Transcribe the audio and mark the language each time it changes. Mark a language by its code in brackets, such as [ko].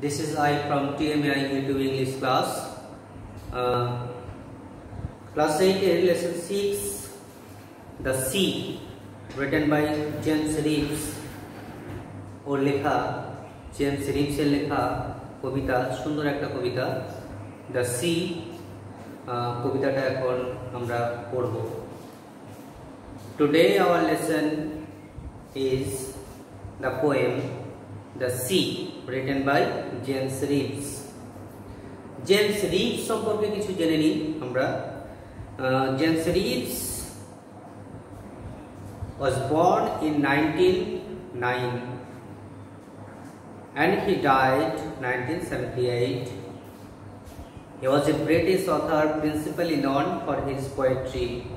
[en] This is I from TMI YouTube English class. Class 8, lesson 6, The Sea, written by James Reeves. [bn] ওর লেখা James রিভসের লেখা কবিতা, সুন্দর একটা কবিতা the sea. কবিতাটা এখন আমরা পড়ব। [en] Today our lesson is the poem The Sea, written by James Reeves. [bn] James Reeves সম্পর্কে কিছু জেনে নিই আমরা। [en] James Reeves was born in 1909 and he died 1978. He was a British author principally known for his poetry.